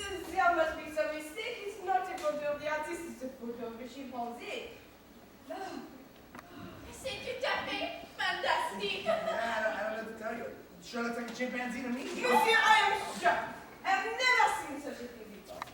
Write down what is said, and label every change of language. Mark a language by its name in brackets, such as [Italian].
[English] There must be some mistake. It's not a photo of the artist. It's a photo of a chimpanzee. [French] C'est tout à fait fantastique. [English] Yeah, I don't know what to tell you. It sure looks like a chimpanzee to me. Monsieur, I am shocked. I've never seen such a thing before.